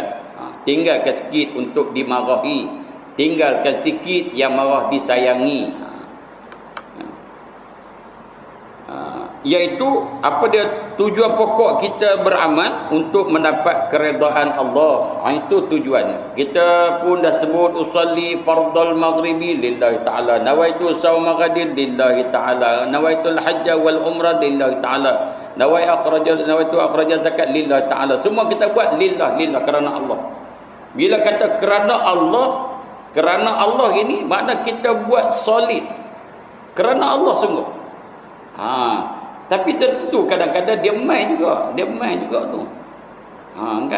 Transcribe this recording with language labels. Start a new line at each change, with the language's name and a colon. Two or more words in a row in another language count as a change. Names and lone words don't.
Malay: Tinggalkan sikit untuk dimarahi, tinggalkan sikit yang marah disayangi. Iaitu apa dia tujuan pokok kita beramal untuk mendapat keredaan Allah. Itu tujuannya. Kita pun dah sebut
Arabic: أصلي فرض المغرب لله تعالى, نويت صوم غد لله تعالى, نويت الحج والعمرة لله تعالى, نويت إخراج زكاة لله تعالى.
Malay: Semua kita buat lillah kerana Allah. Bila kata kerana Allah ini makna kita buat solid kerana Allah sungguh. Tapi tentu kadang-kadang dia main juga tu. Kan?